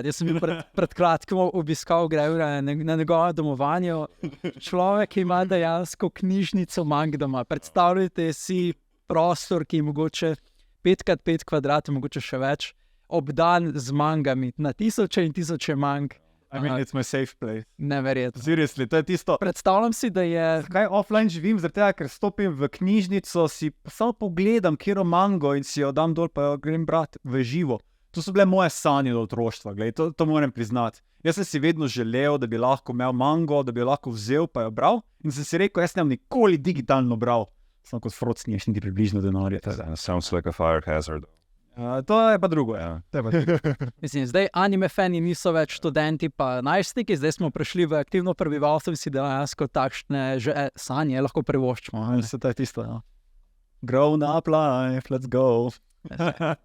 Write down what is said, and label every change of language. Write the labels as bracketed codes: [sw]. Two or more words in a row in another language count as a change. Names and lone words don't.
[sl] Jaz sem bil pred kratkim obiskal Grevra na njegovem domovanju. Človek ima dejansko knjižnico mang doma. Predstavljajte si prostor, ki je mogoče 5x5 kvadratov, mogoče še več, obdan z mangami, na tisoče in tisoče mang. [en] I mean, it's my safe place. [sl] Neverjetno. Seriously, to je tisto. Predstavljam si, da je... Zakaj offline živim? Zaradi tega, ker stopim v knjižnico, si samo pogledam, kjero mango in si jo dam dol, pa jo grem brati v živo. To so bile moje sanje do otroštva, to moram priznati. Jaz sem si vedno želel, da bi lahko imel mango, da bi jo lahko vzel, pa jo bral. In sem si rekel, jaz ne bom nikoli digitalno bral. samo kot Frost nimaš niti približno denarja. [en] Sounds like a fire hazard. [sl] To je pa drugo. Ja. To je pa drugo. Mislim, zdaj anime fani niso več študenti pa najstniki, zdaj smo prišli v aktivno prebivalstvo in si dejansko takšne že sanje lahko privoščimo. Se to je tisto. Ja. [en] Grown up life, let's go.